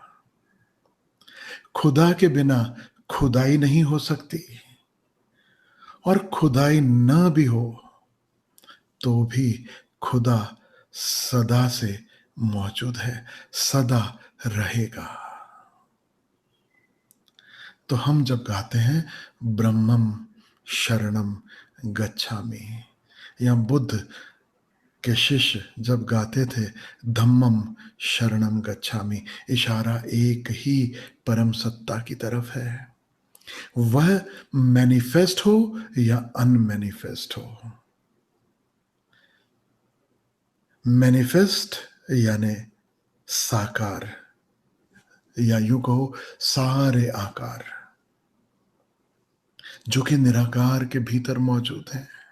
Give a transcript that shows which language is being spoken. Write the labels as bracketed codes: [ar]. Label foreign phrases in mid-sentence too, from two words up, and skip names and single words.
[hi] खुदा के बिना खुदाई नहीं हो सकती, और खुदाई न भी हो तो भी खुदा सदा से मौजूद है, सदा रहेगा। तो हम जब गाते हैं [pi] ब्रह्मम शरणम गच्छामि, [hi] या बुद्ध के शिष्य जब गाते थे [pi] धम्मम शरणम गच्छामि, [hi] इशारा एक ही परम सत्ता की तरफ है। वह मैनिफेस्ट हो या अनमैनिफेस्ट हो। मैनिफेस्ट यानी साकार, या यूं कहो सारे आकार, जो कि निराकार के भीतर मौजूद हैं।